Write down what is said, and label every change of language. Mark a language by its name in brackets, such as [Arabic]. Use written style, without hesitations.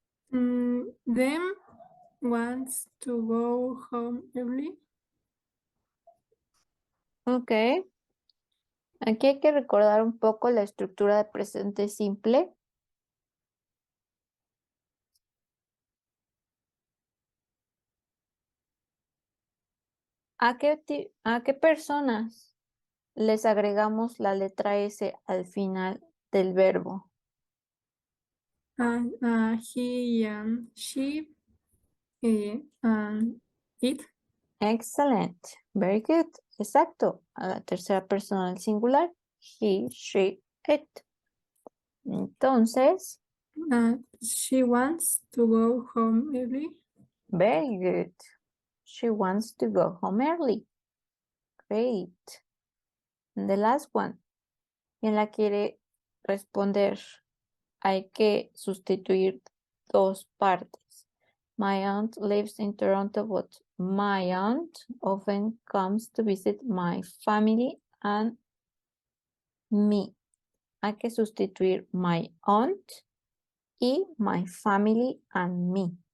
[English] Them wants to go home early. Ok. [Spanish] Aquí hay que recordar un poco la estructura de presente simple. ¿A qué personas les agregamos la letra S al final del verbo? [English] He and she and it. Excellent. Very good. [Spanish] Exacto. A la tercera persona del singular. [English] He, she, it. [Spanish] Entonces, [English] She wants to go home early. very good. She wants to go home early. Great. And the last one. [Spanish] ¿Quién la quiere responder? Hay que sustituir dos partes. [English] My aunt lives in Toronto, but my aunt often comes to visit my family and me. [Spanish] Hay que sustituir [English] my aunt [Spanish] y [English] my family and me.